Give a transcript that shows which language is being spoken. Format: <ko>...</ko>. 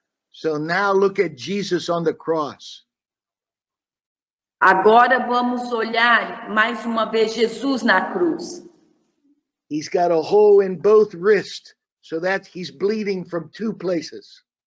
<en>So now look at Jesus on the cross.</en> <pt>Agora vamos olhar mais uma vez Jesus na cruz.</pt> <en>He's got a hole in both wrists, so that he's bleeding from 2 places.</en>